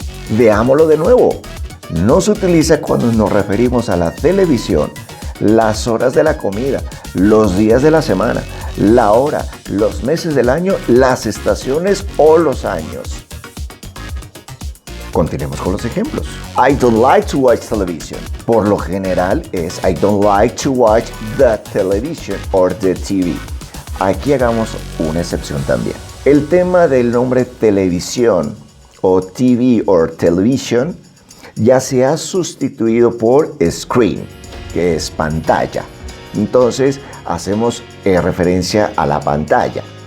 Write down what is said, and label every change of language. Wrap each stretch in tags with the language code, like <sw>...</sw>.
<es>Veámoslo de nuevo. No se utiliza cuando nos referimos a la televisión, las horas de la comida, los días de la semana, la hora, los meses del año, las estaciones o los años. Continuemos con los ejemplos.</es> <en>I don't like to watch television.</en> <es>Por lo general es</es> <en>I don't like to watch the television or the TV.</en> <es>Aquí hagamos una excepción también. El tema del nombre televisión o TV</es> <en>or television</en> <es>ya se ha sustituido por screen, que es pantalla. Entonces hacemos referencia a la pantalla.</es>